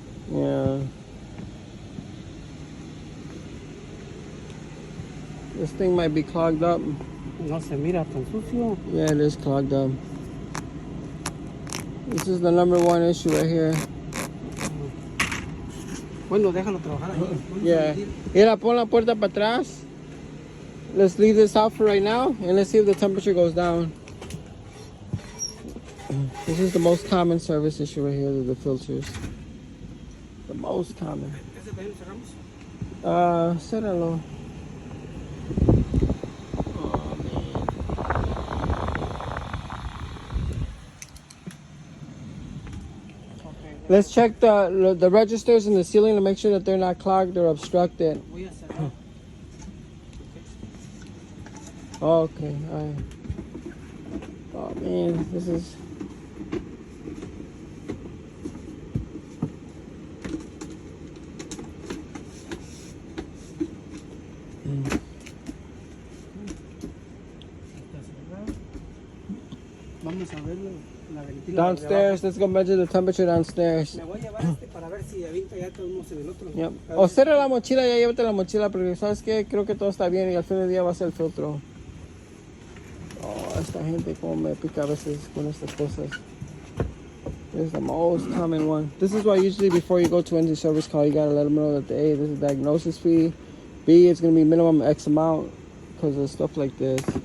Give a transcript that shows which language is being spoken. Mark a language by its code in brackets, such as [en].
[en] Yeah. This thing might be clogged up. [es] No se mira tan sucio. [en] Yeah, it is clogged up. This is the number one issue right here. [es] Bueno, déjalo trabajar ahí. [en] Yeah. [es] Mira, pon la puerta para atrás. [en] Let's leave this out for right now, and let's see if the temperature goes down. This is the most common service issue right here, the filters. The most common. [es] ¿Ese también lo cerramos? Cérralo. [en] Let's check the registers in the ceiling to make sure that they're not clogged or obstructed. [es] Voy a cerrar. [en] Okay, alright. Oh man, this is... [es] Vamos a ver la ventila. [en] Downstairs, let's go measure the temperature downstairs. [es] Me voy a llevar este para ver si avienta ya todo el mundo del otro. [en] Yep. [es] O cierra la mochila, ya llévate la mochila, porque sabes que creo que todo está bien y al fin del día va a ser el filtro. Oh, esta gente como me pica a veces con estas cosas. [en] This is the most common one. This is why usually before you go to any service call, you gotta let them know that A, this is a diagnosis fee. B, it's gonna be minimum X amount because of stuff like this.